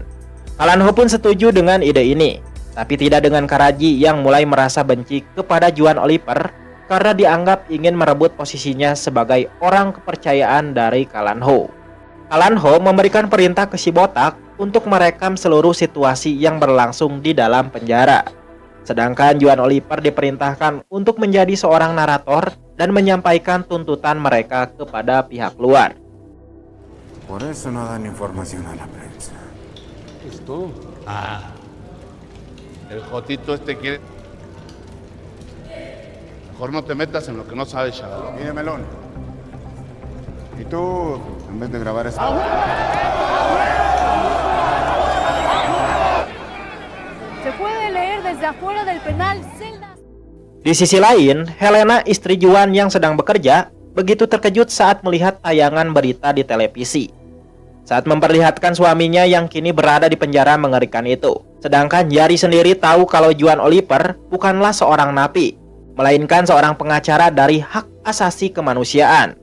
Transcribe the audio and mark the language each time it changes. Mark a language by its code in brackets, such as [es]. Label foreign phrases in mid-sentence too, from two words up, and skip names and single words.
[id] Calanho pun setuju dengan ide ini, tapi tidak dengan Karaji yang mulai merasa benci kepada Juan Oliver karena dianggap ingin merebut posisinya sebagai orang kepercayaan dari Calanho. Calanho memberikan perintah ke si botak untuk merekam seluruh situasi yang berlangsung di dalam penjara. Sedangkan Juan Oliver diperintahkan untuk menjadi seorang narator dan menyampaikan tuntutan mereka kepada pihak luar. [es] Por eso no dan información a la prensa. ¿Esto? Ah. El jotito este quiere... Mejor no te metas en lo que no sabes, chaval. Mire, Melón. Y tú, en vez de grabar esto... Se puede leer desde afuera del penal celdas. [id] Di sisi lain, Helena, istri Juan yang sedang bekerja, begitu terkejut saat melihat tayangan berita di televisi. Saat memperlihatkan suaminya yang kini berada di penjara mengerikan itu. Sedangkan Yari sendiri tahu kalau Juan Oliver bukanlah seorang napi, melainkan seorang pengacara dari hak asasi kemanusiaan.